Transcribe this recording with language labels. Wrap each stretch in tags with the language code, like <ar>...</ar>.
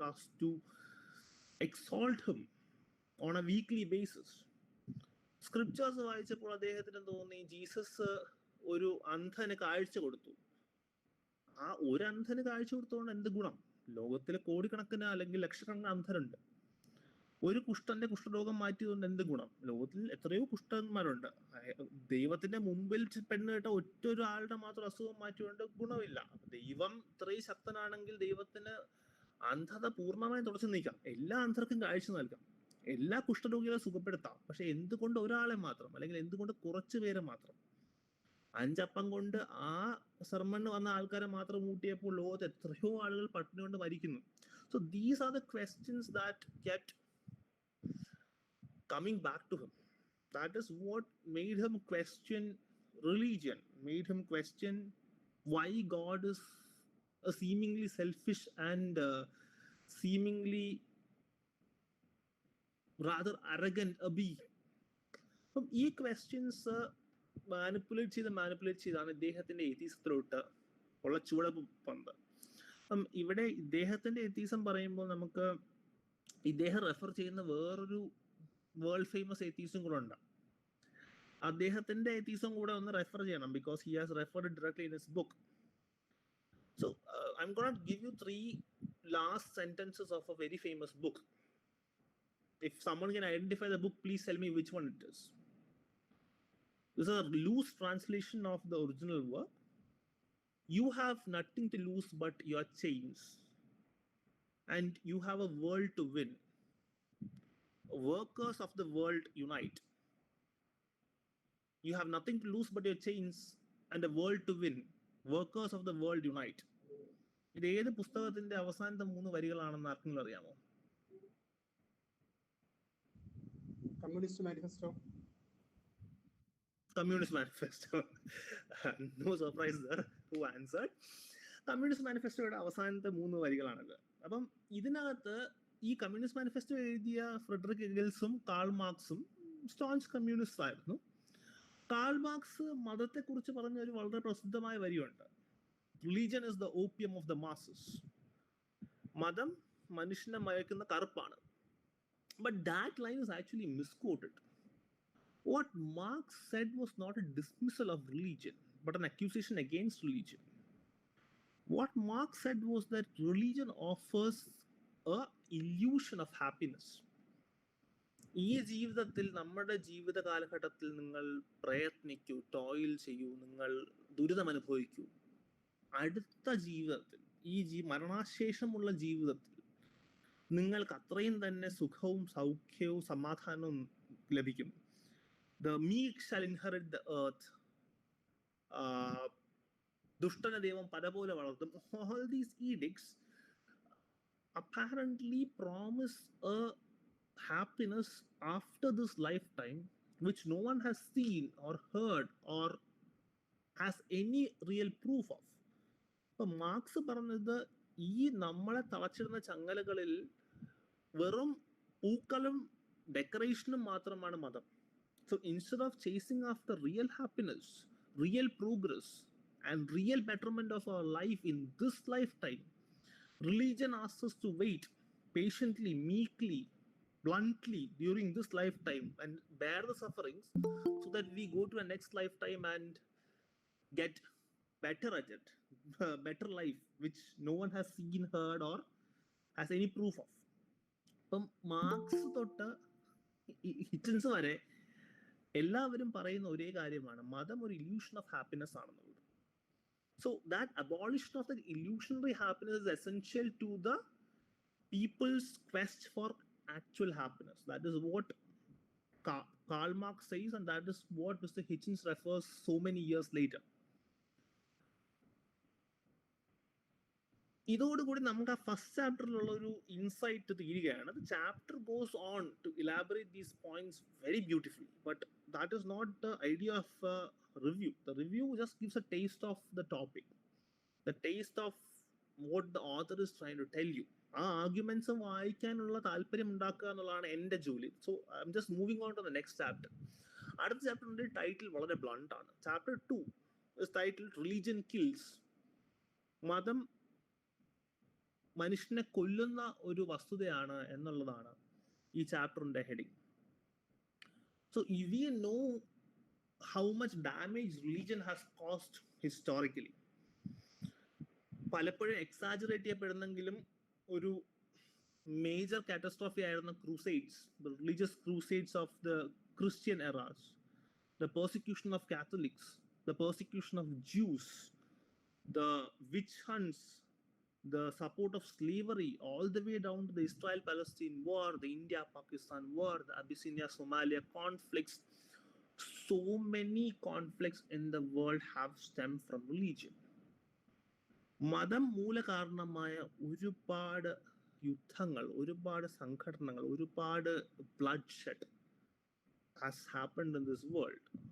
<en>us to exalt him on a weekly basis.</en> <ml>Scriptures വായിച്ചപ്പോൾ അദ്ദേഹത്തിന് തോന്നി ജീസസ് ഒരു അന്ധന് കാഴ്ച കൊടുത്തു. ആ ഒരു അന്ധന് കാഴ്ച കൊടുത്തുകൊണ്ട് എന്ത് ഗുണം? ലോകത്തിലെ കോടിക്കണക്കിന് അല്ലെങ്കിൽ ലക്ഷക്കണക്കിന് അന്ധരുണ്ട്. ഒരു കുഷ്ഠന്റെ കുഷ്ഠരോഗം മാറ്റിയതുകൊണ്ട് എന്ത് ഗുണം? ലോകത്തിൽ എത്രയോ കുഷ്ഠന്മാരുണ്ട്. ദൈവത്തിന്റെ മുമ്പിൽ പെണ്ണ് കേട്ട ഒറ്റ ഒരാളുടെ മാത്രം അസുഖം മാറ്റിക്കൊണ്ട് ഗുണമില്ല. ദൈവം ഇത്രയും ശക്തനാണെങ്കിൽ ദൈവത്തിന് അന്ധത പൂർണ്ണമായും തുടച്ചു നീക്കാം, എല്ലാ അന്ധർക്കും കാഴ്ച നൽകാം, എല്ലാ കുഷ്ഠരോഗികളെ സുഖപ്പെടുത്താം. പക്ഷെ എന്തുകൊണ്ട് ഒരാളെ മാത്രം, അല്ലെങ്കിൽ എന്തുകൊണ്ട് കുറച്ചു പേരെ മാത്രം? 5 അപ്പം കൊണ്ട് ആ സർമണ് വന്ന ആൾക്കാരെ മാത്രം കൂട്ടിയപ്പോൾ ലോകത്ത് എത്രയോ ആളുകൾ പട്ടിണി കൊണ്ട് മരിക്കുന്നു.</ml> <en>So these are the questions that kept coming back to him. That is what made him question religion, made him question why God is a seemingly selfish and seemingly rather arrogant a being.</en> <ml>ഈ questions manipulate ചെയ്താണ് ഇദ്ദേഹത്തിന്റെ എത്തീസത്തിലോട്ട് ഉള്ള ചുവടുവെപ്പ്. ഇവിടെ ഇദ്ദേഹത്തിന്റെ atheism പറയുമ്പോൾ നമുക്ക് ഇദ്ദേഹം refer ചെയ്യുന്ന വേറൊരു വേൾഡ് ഫേമസ് എത്തീസും കൂടെ ഉണ്ട്. അദ്ദേഹത്തിന്റെ എത്തീസും കൂടെ ഒന്ന് റെഫർ ചെയ്യണം,</ml> <en>Because he has referred directly in his book. So I'm gonna give you 3 last sentences of a very famous book. If someone can identify the book, please tell me which one it is. This is a loose translation of the original work. You have nothing to lose but your chains, and you have a world to win. Workers of the world unite. You have nothing to lose but your chains and a world to win. Workers of the world unite.</en> <ml>ഇത് ഏത് പുസ്തകത്തിന്റെ അവസാനത്തെ 3 വരികളാണെന്ന് ആർക്കെങ്കിലും അറിയാമോ? Communist manifesto.</ml> <en>Communist Manifesto. No surprise there. Who answered?</en> <ml>Communist മാനിഫെസ്റ്റോയുടെ അവസാനത്തെ 3 വരികളാണിത്. അപ്പം ഇതിനകത്ത് ഈ കമ്മ്യൂണിസ്റ്റ് മാനിഫെസ്റ്റോ എഴുതിയ ഫ്രെഡറിക് എംഗൽസും കാൾ മാർക്സും സ്റ്റോൺസ് കമ്മ്യൂണിസ്റ്റ് ആയിരുന്നു. കാൾ മാർക്സ് മതത്തെക്കുറിച്ച് പറഞ്ഞ ഒരു വളരെ പ്രസിദ്ധമായ വരിയുണ്ട്.</ml> <en>Religion is the opium of the masses.</en> <ml>മതം മനുഷ്യനെ മയക്കുന്ന കറുപ്പാണ്.</ml> <en>But that line is actually misquoted. What Marx said was not a dismissal of religion, but an accusation against religion. What Marx said was that religion offers a illusion of happiness.</en> <ml>ഈ ജീവിതത്തിൽ, നമ്മുടെ ജീവിത കാലഘട്ടത്തിൽ നിങ്ങൾ പ്രയത്നിക്കൂ, ടോയിൽ ചെയ്യൂ, നിങ്ങൾ ദുരിതം അനുഭവിക്കൂ. അടുത്ത ജീവിതത്തിൽ, ഈ മരണാശേഷമുള്ള ജീവിതത്തിൽ നിങ്ങൾക്ക് അത്രയും തന്നെ സുഖവും സൗഖ്യവും സമാധാനവും ലഭിക്കും.</ml> <en>The meek shall inherit the earth.</en> <ml>ദുഷ്ടനെ ദൈവം പലപോലെ വളർത്തും.</ml> <en>All these edicts apparently promise a happiness after this lifetime which no one has seen or heard or has any real proof of.</en> <ml>ഇപ്പൊ മാർക്സ് പറഞ്ഞത് ഈ നമ്മളെ തളച്ചിടുന്ന ചങ്ങലകളിൽ വെറും പൂക്കളും ഡെക്കറേഷനും മാത്രമാണ് മതം.</ml> <en>So instead of chasing after real happiness, real progress, and real betterment of our life in this lifetime, religion asks us to wait patiently, meekly, bluntly during this lifetime and bear the sufferings so that we go to a next lifetime and get better at it, better life, which no one has seen, heard, or has any proof of.</en> <ml>അപ്പം marks തൊട്ട് Hitchens വരെ എല്ലാവരും പറയുന്ന ഒരേ കാര്യമാണ്, മതം ഒരു</ml> <en>illusion of happiness</en> <ml>ആണെന്നുള്ളത്.</ml> <en>So that abolition of the illusionary happiness is essential to the people's quest for actual happiness. That is what Karl Marx says, and that is what Mr. Hitchens refers so many years later.</en> <ml>ഇതോടുകൂടി നമുക്ക് ആ first ചാപ്റ്ററിലുള്ള ഒരു insight തീരുകയാണ്.</ml> <en>The chapter goes on to elaborate these points very beautifully, but that is not the idea of review. The review just gives a taste of the topic, the taste of what the author is trying to tell you.</en> <ml>ആ arguments വായിക്കാനുള്ള താല്പര്യം ഉണ്ടാക്കുക എന്നുള്ളതാണ് എൻ്റെ ജോലി.</ml> <en>So I'm just moving on to the next chapter.</en> <ml>അടുത്ത ചാപ്റ്ററിന്റെ title വളരെ blunt ആണ്.</ml> <en>Chapter 2 is titled religion kills. മതം</en> <ml>മനുഷ്യനെ കൊല്ലുന്ന ഒരു വസ്തുതയാണ് എന്നുള്ളതാണ് ഈ ചാപ്റ്ററിന്റെ heading.</ml> <en>So we know how much damage religion has cost historically.</en> <ml>പലപ്പോഴും എക്സാജറേറ്റ് ചെയ്യപ്പെടുന്നെങ്കിലും ഒരു മേജർ കാറ്റസ്ട്രോഫി ആയിരുന്ന crusades,</ml> <en>the religious crusades of the Christian eras, the persecution of Catholics, the persecution of Jews, the witch hunts, the support of slavery, all the way down to the Israel-Palestine war, the India-Pakistan war, the Abyssinia-Somalia conflicts. So many conflicts in the world have stemmed from religion.</en> <ml>മതം മൂലകാരണമായ ഒരുപാട് യുദ്ധങ്ങൾ, ഒരുപാട് സംഘടനകൾ, ഒരുപാട് blood shed</ml> <en>has happened in this world.</en>